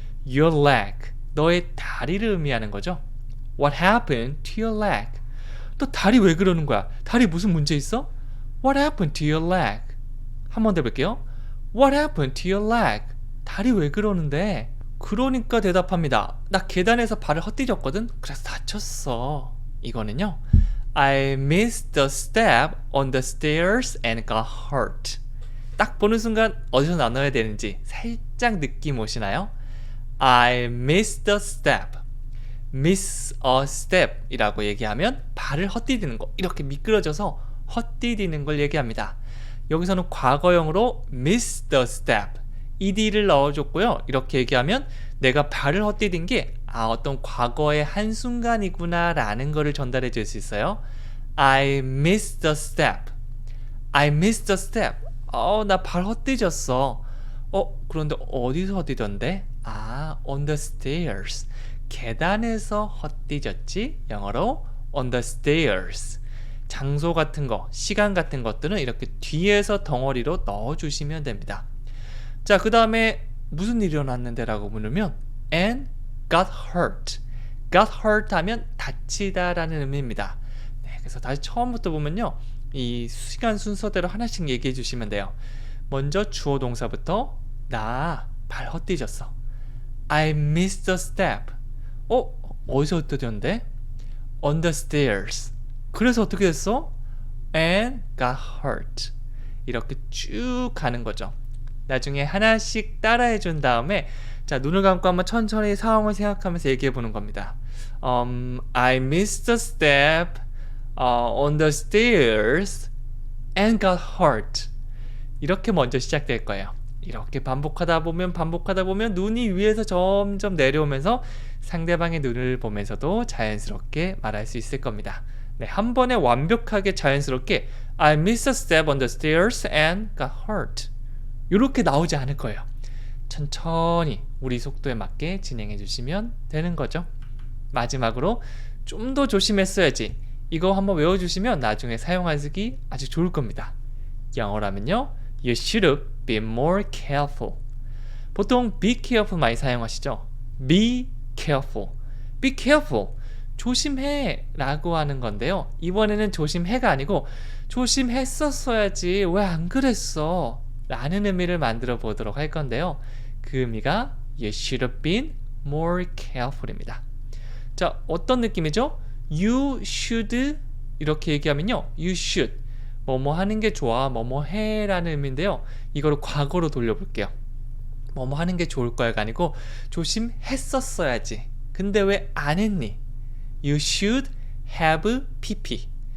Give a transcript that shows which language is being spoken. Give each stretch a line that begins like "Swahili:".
English: Your leg,
Korean: 너의 다리를 의미하는 거죠.
English: What happened to your leg?
Korean: 너 다리 왜 그러는 거야? 다리 무슨 문제 있어?
English: What happened to your leg?
Korean: 한 번 더 볼게요.
English: What happened to your leg?
Korean: 다리 왜 그러는데? 그러니까 대답합니다. 나 계단에서 발을 헛디뎠거든? 그래서 다쳤어. 이거는요.
English: I missed the step on the stairs and got hurt.
Korean: 딱 보는 순간 어디서 나눠야 되는지 살짝 느낌 오시나요?
English: I missed the step.
Korean: miss a step 이라고 얘기하면 발을 헛디디는 거, 이렇게 미끄러져서 헛디디는 걸 얘기합니다. 여기서는 과거형으로 miss the step ed를 넣어줬고요. 이렇게 얘기하면 내가 발을 헛디딘 게 어떤 과거의 한순간이구나 라는 거를 전달해 줄 수 있어요.
English: I missed the step. I missed the step.
Korean: 나 발 헛디졌어. 그런데 어디서 헛디던데?
English: on the stairs.
Korean: 계단에서 헛디졌지?
English: 영어로 on the stairs.
Korean: 장소 같은 거, 시간 같은 것들은 이렇게 뒤에서 덩어리로 넣어주시면 됩니다. 자, 그 다음에 무슨 일이 일어났는데 라고 물으면
English: and got hurt.
Korean: got hurt 하면 다치다 라는 의미입니다. 네, 그래서 다시 처음부터 보면요, 이 시간 순서대로 하나씩 얘기해 주시면 돼요. 먼저 주어 동사부터 나 발 헛디졌어.
English: I missed the step.
Korean: 어디서 헛디졌는데?
English: on the stairs.
Korean: 그래서 어떻게 됐어?
English: and got hurt.
Korean: 이렇게 쭉 가는 거죠. 나중에 하나씩 따라해 준 다음에 자, 눈을 감고 한번 천천히 상황을 생각하면서 얘기해 보는 겁니다.
English: I missed the step on the stairs and got hurt.
Korean: 이렇게 먼저 시작될 거예요. 이렇게 반복하다 보면 눈이 위에서 점점 내려오면서 상대방의 눈을 보면서도 자연스럽게 말할 수 있을 겁니다. 네, 한 번에 완벽하게 자연스럽게
English: I missed a step on the stairs and got hurt.
Korean: 이렇게 나오지 않을 거예요. 천천히 우리 속도에 맞게 진행해 주시면 되는 거죠. 마지막으로 좀 더 조심했어야지. 이거 한번 외워주시면 나중에 사용하기 아주 좋을 겁니다. 영어라면요,
English: You should have been more careful. 보통 be careful
Korean: 많이 사용하시죠?
English: be careful. be careful.
Korean: 조심해 라고 하는 건데요. 이번에는 조심해가 아니고 조심했었어야지 왜 안 그랬어 라는 의미를 만들어 보도록 할 건데요. 그 의미가
English: You should have been more careful입니다.
Korean: 자, 어떤 느낌이죠? You should 이렇게 얘기하면요. You should 뭐뭐 하는 게 좋아, 뭐뭐 해 라는 의미인데요. 이거를 과거로 돌려볼게요. 뭐뭐 하는 게 좋을 거야가 아니고 조심했었어야지. 근데 왜 안 했니?
English: You should have pp.